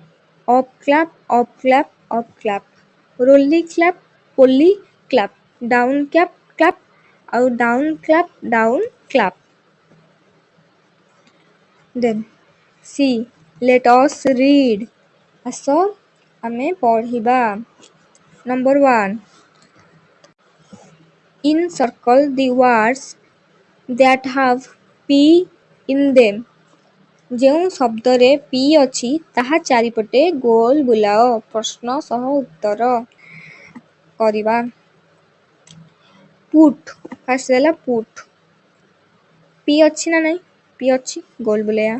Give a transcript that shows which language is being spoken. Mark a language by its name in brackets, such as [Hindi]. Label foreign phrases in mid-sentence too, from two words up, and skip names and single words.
[English] up clap up clap up clap. roly clap poly clap. down clap ଆଉ down clap down clap. then see let us read. [Odia] ଆସ ଆମେ ପଢ଼ିବା। ନମ୍ବର 1 [English] Encircle the words that have P in them. [Odia] ଯେଉଁ ଶବ୍ଦରେ ପି ଅଛି ତାହା ଚାରିପଟେ ଗୋଲ ବୁଲାଅ। ପ୍ରଶ୍ନ ସହ ଉତ୍ତର କରିବା। [English] put first ହେଲା ପୁଟ୍। [Odia] ପି ଅଛି ନା ନାହିଁ? ପି ଅଛି, ଗୋଲ ବୁଲେଇବା।